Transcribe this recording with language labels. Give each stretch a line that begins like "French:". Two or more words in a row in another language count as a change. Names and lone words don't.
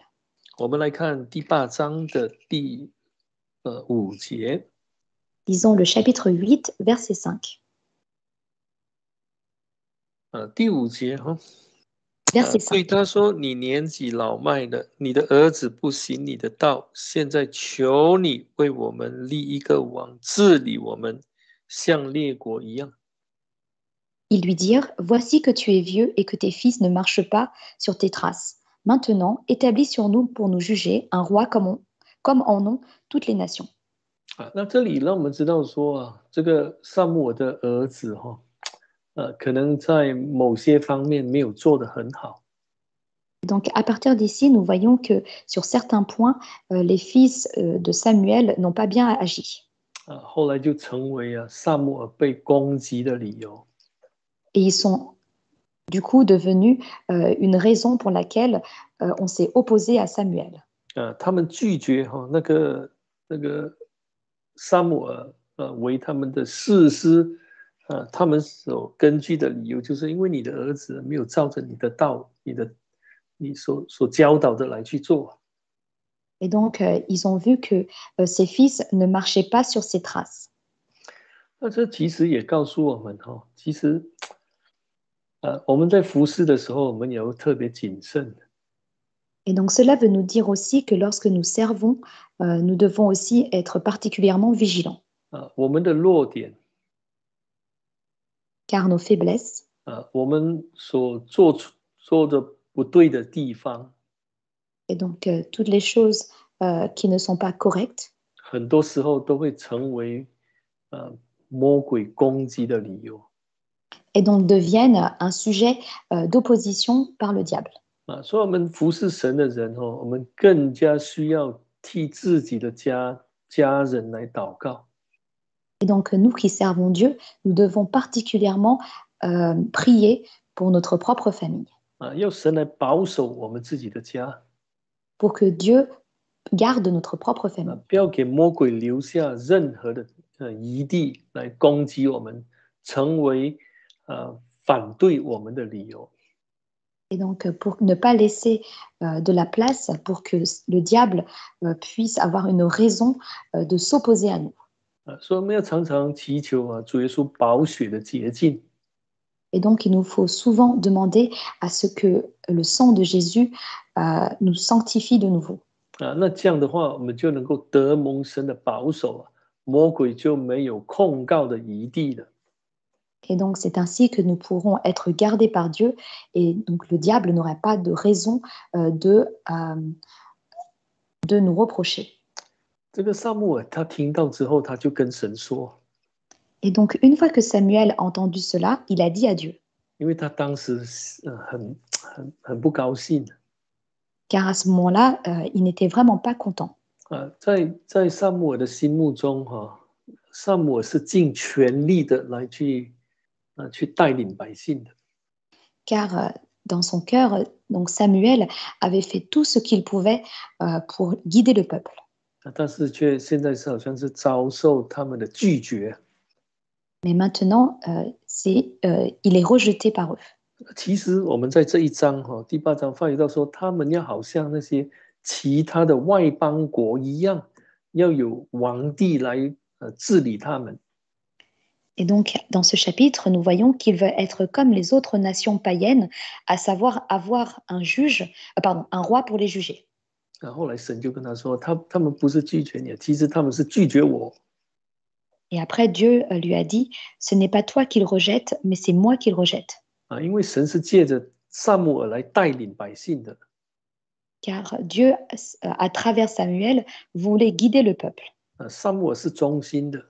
Chinese: 我们来看第八章的第5节。
French: Lisons le chapitre 8, verset 5.
Chinese: 第5节
French: Verset
Chinese: 对
French: 5.
Chinese: 他说：“你年纪老迈了，你的儿子不行你的道，现在求你为我们立一个王，治理我们，像列国一样。”
French: Ils lui dirent, voici que tu es vieux et que tes fils ne marchent pas sur tes traces. Maintenant, établis sur nous pour nous juger un roi comme en ont toutes les nations.
Chinese: 那这里让我们知道说这个撒母耳的儿子可能在某些方面没有做得很好。
French: Donc, à partir d'ici, nous voyons que sur certains points, les fils de Samuel n'ont pas bien agi.
Chinese: 后来就成为撒母耳被攻击的理由。
French: Et ils sont du coup devenus une raison pour laquelle on s'est opposé à Samuel.
Chinese: 他们拒绝那个撒母耳为他们的士师，他们所根据的理由就是因为你的儿子没有照着你的道，你所教导的来去做。
French: Et donc, ils ont vu que ses fils ne marchaient pas sur ses traces.
Chinese: 那这其实也告诉我们其实我们在服侍的时候，我们也要特别谨慎。
French: Et donc, cela veut nous dire aussi que lorsque nous servons, nous devons aussi être particulièrement vigilants.
Chinese: 我们的弱点，
French: Car nos faiblesses,
Chinese: 我们所做的不对的地方，
French: et donc toutes les choses qui ne sont pas correctes,
Chinese: 很多时候都会成为魔鬼攻击的理由。
French: et donc deviennent un sujet d'opposition par le diable.
Chinese: 所以我们服侍神的人我们更加需要替自己的家人来祷告。
French: Et donc, nous qui servons Dieu, nous devons particulièrement prier pour notre propre famille.
Chinese: 要神来保守我们自己的家，
French: pour que Dieu garde notre propre famille.
Chinese: 不要给魔鬼留下任何的余地来攻击我们，成为反对我们的理由。
French: Et donc, pour ne pas laisser de la place pour que le diable puisse avoir une raison de s'opposer à nous.
Chinese: 所以我们要常常祈求主耶稣宝血的洁净。
French: Et donc, il nous faut souvent demander à ce que le sang de Jésus nous sanctifie de nouveau.
Chinese: 那这样的话，我们就能够得蒙神的保守魔鬼就没有控告的余地了。
French: Et donc, c'est ainsi que nous pourrons être gardés par Dieu. Et donc, le diable n'aura pas de raison de nous reprocher.
Chinese: 这个撒母耳他听到之后，他就跟神说，
French: Et donc, une fois que Samuel a entendu cela, il a dit à Dieu.
Chinese: 因为他当时很不高兴。
French: Car à ce moment-là, il n'était vraiment pas content.
Chinese: 在撒母耳的心目中撒母耳是尽全力的来去带领百姓的。
French: Car dans son cœur, donc Samuel avait fait tout ce qu'il pouvait pour guider le peuple.
Chinese: 但是现在是好像是遭受他们的拒绝。
French: Mais maintenant, il est rejeté par eux.
Chinese: 其实我们在这一章第8章发觉到说，他们要好像那些其他的外邦国一样，要有王帝来治理他们。
French: Et donc, dans ce chapitre, nous voyons qu'il veut être comme les autres nations païennes, à savoir avoir un roi pour les juger.
Chinese: 后来神就跟他说，他们不是拒绝你，其实他们是拒绝我。
French: Et après, Dieu lui a dit, ce n'est pas toi qu'il rejette, mais c'est moi qu'il rejette.
Chinese: 因为神是借着撒母耳来带领百姓的。
French: Car Dieu, à travers Samuel, voulait guider le peuple.
Chinese: 撒母耳是忠心的。